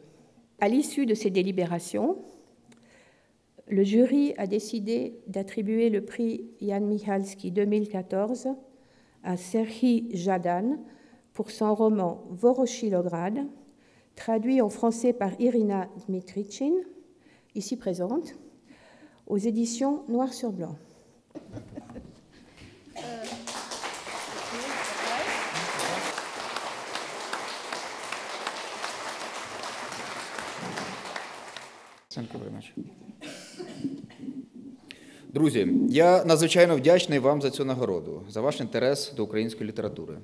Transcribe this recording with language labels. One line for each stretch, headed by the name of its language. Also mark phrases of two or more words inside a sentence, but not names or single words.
French: À l'issue de ces délibérations, le jury a décidé d'attribuer le prix Jan Michalski 2014 à Serhii Jadan pour son roman Voroshilograd, traduit en français par Irina Dmitrichin, ici présente, aux éditions Noir sur Blanc.
Ukrainian: Друзі, я надзвичайно вдячний вам за цю нагороду, за ваш інтерес до української літератури.